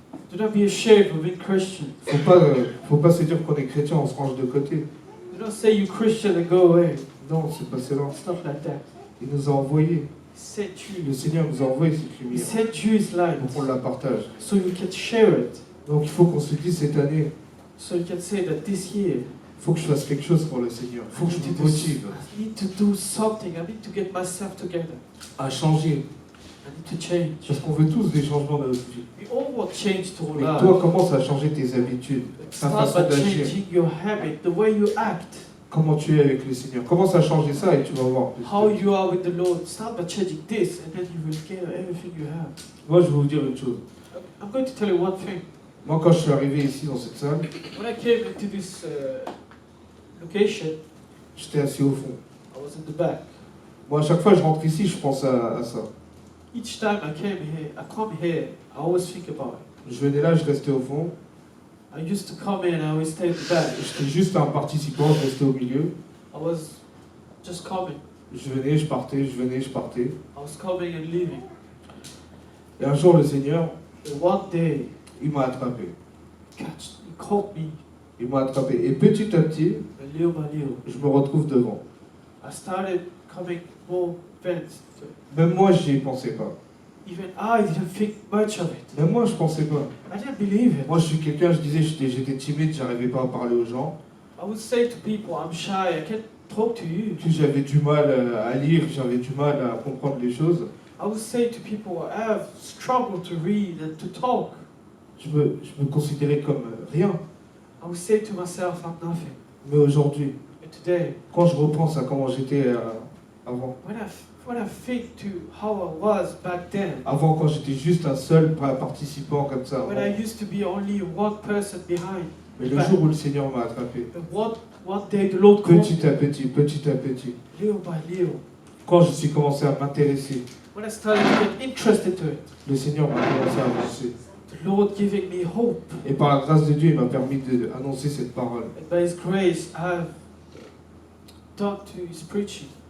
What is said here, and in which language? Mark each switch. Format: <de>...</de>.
<en>Do not be ashamed of being Christian.</en> <fr>Faut pas se dire qu'on est chrétien, on se range de côté.</fr> <en>Do not say you're Christian and go away.</en> <fr>Non, c'est pas cela.</fr> <en>It's not like that.</en> <fr>Il nous a envoyés.</fr> <en>He sent</en> <fr>Le</fr> <en>you.</en> <fr>Seigneur nous a envoyé cette</fr> <en>He</en> <fr>lumière</fr> <en>sent you His light.</en> <fr>pour qu'on la partage.</fr> <en>So you can share it.</en> <fr>Donc il faut qu'on se dise cette année,</fr> <en>So you can say that this year,</en> <fr>il faut que je fasse quelque chose pour le Seigneur. Il faut que je me motive</fr> <en>I need to do something. I need to get myself together.</en> <fr>à changer,</fr> <en>I need to change.</en> <fr>Parce qu'on veut tous des changements dans notre vie.</fr> <en>We all want change to our</en> <fr>Mais</fr> <en>life.</en> <fr>toi, commence à changer tes habitudes, ta</fr> <en>Start</en> <fr>façon</fr> <en>by</en> <fr>d'agir,</fr> <en>changing your habit, the way you act,</en> <fr>comment tu es avec le Seigneur. Commence à changer ça et tu vas voir.</fr> <en>how you are with the Lord. Start by changing this, and then you will get everything you have.</en> <fr>Moi, je vais vous dire une chose.</fr> <en>I'm going to tell you one thing.</en> <fr>Moi, quand je suis arrivé ici dans cette salle,</fr> <en>When I came into this location,</en> <fr>j'étais assis au fond.</fr> <en>I was in the back.</en> <fr>Moi, à chaque fois que je rentre ici, je pense à ça.</fr> <en>Each time I come here, I always think about it.</en> <fr>Je venais là, je restais au fond.</fr> <en>I used to come in and I always stay at the back.</en> <fr>J'étais juste un participant, je restais au milieu.</fr> <en>I was just coming.</en> <fr>Je venais, je partais, je venais, je partais.</fr> <en>I was coming and leaving.</en> <fr>Et un jour, le Seigneur,</fr> <en>And one day,</en> <fr>il m'a attrapé.</fr> <en>he caught me,</en> <fr>Il m'a attrapé. Et petit à petit,</fr> <en>and little by little,</en> <fr>je me retrouve devant.</fr> <en>I started coming more advanced.</en> <fr>Même moi, j'y pensais pas.</fr> <en>Even I didn't think much of it.</en> <fr>Même moi, je pensais pas.</fr> <en>I didn't believe it.</en> <fr>Moi, je suis quelqu'un, je disais, j'étais timide, j'arrivais pas à parler aux gens.</fr> <en>I would say to people, I'm shy, I can't talk to you.</en> <fr>Puis j'avais du mal à lire, j'avais du mal à comprendre les choses.</fr> <en>I would say to people, I have struggled to read and to talk.</en> <fr>Je me considérais comme rien.</fr> <en>I would say to myself, I'm nothing.</en> <fr>Mais aujourd'hui,</fr> <en>And today,</en> <fr>quand je repense à comment j'étais avant,</fr> <en>when I think to how I was back then,</en> <fr>avant quand j'étais juste un seul participant comme ça,</fr> <en>when I used to be only one person behind,</en> <fr>mais le jour où le Seigneur m'a attrapé,</fr> <en>and one day the Lord called me,</en> <fr>petit à petit,</fr> <en>little by little,</en> <fr>quand je suis commencé à m'intéresser,</fr> <en>when I started to get interested to it,</en> <fr>le Seigneur m'a commencé à avancer.</fr> <en>the Lord giving me hope.</en> <fr>Et par la grâce de Dieu, il m'a permis d'annoncer cette parole.</fr> <en>And by His grace, I've done to His preaching.</en>